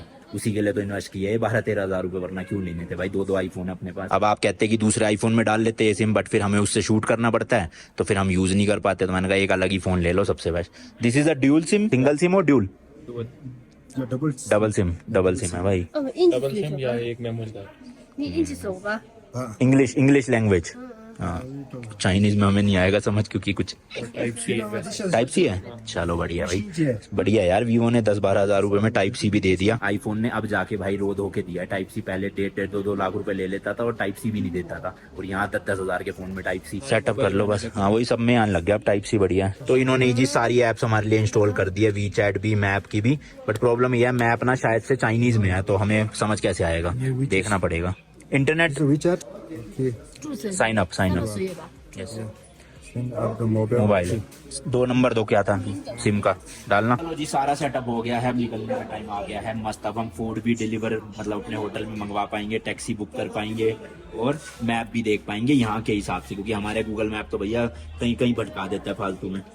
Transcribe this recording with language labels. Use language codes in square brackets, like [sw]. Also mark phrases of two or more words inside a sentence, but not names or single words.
[hi] उसी के लिए तो इन्वेस्ट किया है 12-13 हज़ार रुपए, वरना क्यों लेने थे भाई। 2 आईफोन है अपने पास। अब आप कहते हैं कि दूसरे आईफोन में डाल लेते हैं सिम, बट फिर हमें उससे शूट करना पड़ता है, तो फिर हम यूज नहीं कर पाते। तो मैंने कहा एक अलग ही फोन ले लो, सबसे बेस्ट। [en] This is a dual SIM, single SIM [hi] और ड्यूल? डबल सिम है भाई। 印 डबल 记 सिम या एक [en] memory card. 你印记手吧。 English language. [hi] हाँ चाइनीज में हमें नहीं आएगा समझ, क्योंकि कुछ टाइप टाइप सी है। चलो बढ़िया भाई, बढ़िया यार। वीवो ने 10-12 हज़ार रुपए में टाइप सी भी दे दिया। आईफोन ने अब जाके भाई रो धो के दिया टाइप सी। पहले 1.5-2 लाख रुपए ले लेता था और टाइप सी भी नहीं देता था, और यहाँ 10-10 हज़ार के फोन में टाइप सी। सेटअप कर लो बस। हाँ वही सब में आने लग गया अब टाइप सी, बढ़िया। तो इन्होंने जी सारी एप्स हमारे लिए इंस्टॉल कर दी है, वी चैट भी, मैप की भी। [en] But problem [hi] यह है मैप ना शायद से चाइनीज में है, तो हमें समझ कैसे आएगा, देखना पड़ेगा। इंटरनेट [en] WeChat? Okay. [zh] 注册 [en] sign up [zh] 4 月吧。 [hi] यस [en] Send up the mobile. [hi] मोबाइल 2 नंबर दो क्या था सिम का डालना। चलो जी सारा सेटअप हो गया है, निकलने का टाइम आ गया है मस्त। अब हम फूड भी डिलीवर मतलब अपने होटल में मंगवा पाएंगे, [en] taxi book [hi] कर पाएंगे, और मैप भी देख पाएंगे यहाँ के हिसाब से, क्योंकि हमारे गूगल मैप तो भैया कहीं कहीं भटका देता है फालतू में।